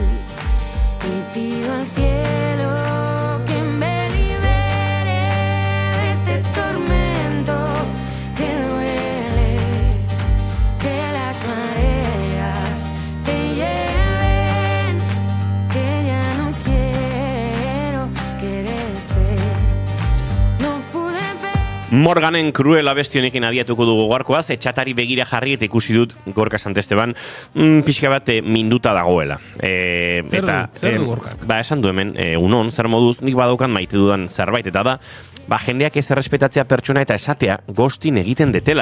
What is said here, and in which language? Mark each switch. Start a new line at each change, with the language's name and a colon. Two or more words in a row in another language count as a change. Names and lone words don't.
Spanish: Y pido al cielo que me libere de este tormento que duele, que las mareas te lleven, que ya no quiero quererte. No pude ver.
Basque: Morganen Cruel abestionekin abiatuko dugu gaurkoaz, etxatari begira jarri eta ikusi dut Gorka Santesteban pixka bat minduta dagoela. Zer du Gorkak? Ba, esan du hemen, unon, zer moduz, nik badaukan maite dudan zerbait, eta da, ba, jendeak ez errespetatzea pertsona eta esatea gostin egiten detela.